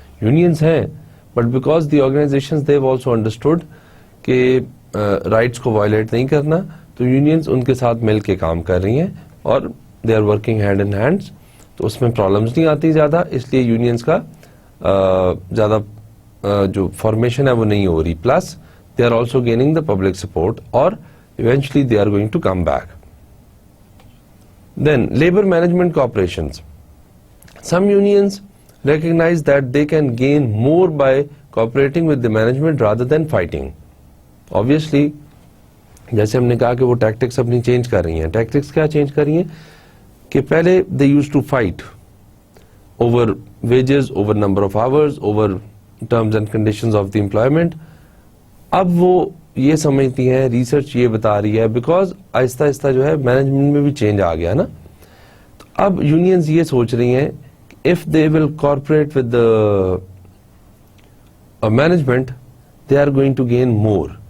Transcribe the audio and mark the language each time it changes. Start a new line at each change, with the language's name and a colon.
Urdu: Unions ہیں
English: but because the organisations they have also understood
Urdu: کہ rights کو wallet نہیں کرنا, تو یونینز ان کے ساتھ مل کے کام کر رہی ہیں اور
English: they are working hand in hand,
Urdu: تو اس میں پرابلمس نہیں آتی زیادہ, اس لیے یونینز کا زیادہ جو فارمیشن ہے وہ نہیں ہو رہی.
English: Plus they are also gaining the public support اور eventually they are going to come back. Then labor management corporations. Some unions recognize that they can gain more by cooperating with the management rather than fighting.
Urdu: Obviously, جیسے ہم نے کہا کہ وہ tactics اپنی change کر رہی ہیں. ٹیکٹکس کیا چینج کر رہی ہیں کہ پہلے
English: they used to fight over wages, over number of hours, over terms and conditions of the employment.
Urdu: اب وہ یہ سمجھتی ہیں, ریسرچ یہ بتا رہی ہے بیکاز آہستہ آہستہ جو ہے مینجمنٹ میں بھی چینج آ گیا نا, تو اب یونینز یہ سوچ رہی ہیں
English: If they will corporate with management they are going to gain more.